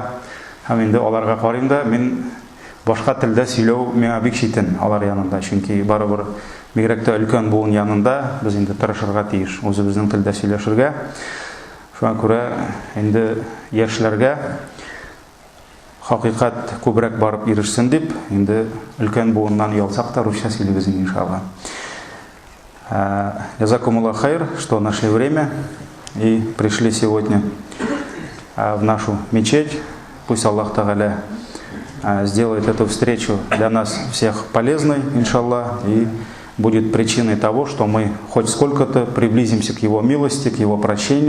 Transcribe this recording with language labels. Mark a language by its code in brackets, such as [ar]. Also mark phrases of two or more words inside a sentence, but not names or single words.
[tt] Һәм инде аларга карыйм да, мин башка телдә сөйләү миңа бик читен алар янында, чөнки барыбер бигрәк тә өлкән буын янында без инде тырышырга тиеш, үзебезнең телдә сөйләшергә. Шуңа күрә инде яшьләргә хакыйкать күбрәк барып ирешсен дип, инде өлкән буыннан ялсак та русча сөйлибез иншалла. [ar] جزاكم الله خير, [ru] что нашли время и пришли сегодня в нашу мечеть. Пусть Аллах Тааля сделает эту встречу для нас всех полезной, иншаллах, и будет причиной того, что мы хоть сколько-то приблизимся к Его милости, к Его прощению.